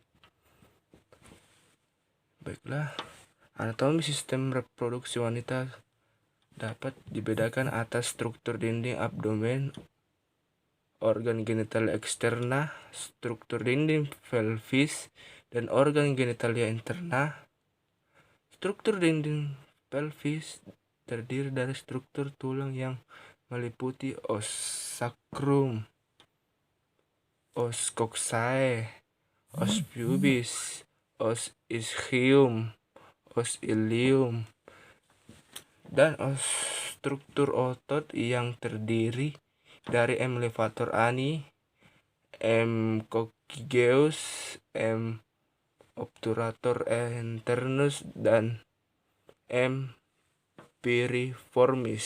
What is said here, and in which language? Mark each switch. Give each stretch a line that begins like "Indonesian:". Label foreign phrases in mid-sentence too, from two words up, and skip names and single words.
Indonesian: Baiklah, anatomi sistem reproduksi wanita dapat dibedakan atas struktur dinding abdomen, organ genital eksterna, struktur dinding pelvis, dan organ genitalia interna. Struktur dinding pelvis terdiri dari struktur tulang yang meliputi
Latin: os sacrum, os coccygeae, os pubis, os ischium, os ilium,
Indonesian: dan os struktur otot yang terdiri dari M.
Latin: levator ani, M. coccygeus, M. obturator internus, dan M. piriformis.